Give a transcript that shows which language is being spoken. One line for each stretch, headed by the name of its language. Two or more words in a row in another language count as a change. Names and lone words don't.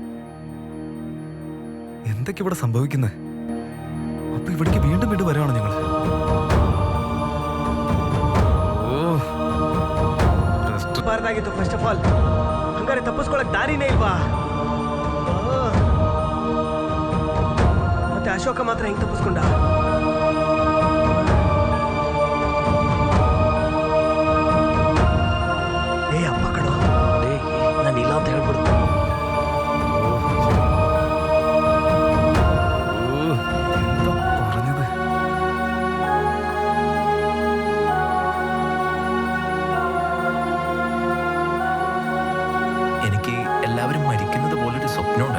Malayalam: എന്തൊക്കെ ഇവിടെ സംഭവിക്കുന്നത്? അപ്പൊ ഇവിടേക്ക് വീണ്ടും വീണ്ടും വരാണോ ഞങ്ങൾ?
English: first of all
Kannada: ಹಂಗಾರೆ ತಪ್ಪಿಸ್ಕೊಳಕ್ ದಾರಿನೇ ಇಲ್ವಾ? ಮತ್ತೆ ಅಶೋಕ ಮಾತ್ರ ಹೆಂಗ್ ತಪ್ಪಿಸ್ಕೊಂಡ? ಏ ಅಪ್ಪ ಕಣೋ, ನಾನು ಇಲ್ಲ ಅಂತ ಹೇಳ್ಬಿಡು.
Malayalam: എനിക്ക് എല്ലാവരും മരിക്കുന്നത് പോലൊരു സ്വപ്നം ഉണ്ടായി.